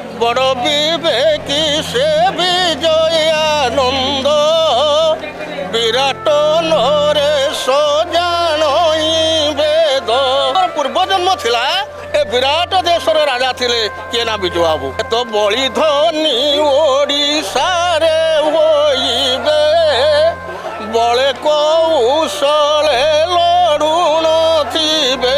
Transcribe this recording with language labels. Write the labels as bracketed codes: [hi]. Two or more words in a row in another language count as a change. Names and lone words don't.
[or] ବଡ଼ ବିବେକୀ ସେ ବିଜୟାନନ୍ଦ ବିରାଟ ନରେଶ ଜାଣଇ ବେଦ। ପୂର୍ବଜନ୍ମ ଥିଲା ଏ ବିରାଟ ଦେଶର ରାଜା ଥିଲେ କିଏ ନା ବିଜୁ ବାବୁ। ତ ବଳି ଧନୀ ଓଡ଼ିଶାରେ ହୋଇବେ ବଳେ କୌଶଳେ ଲଢୁଣ ଥିବେ।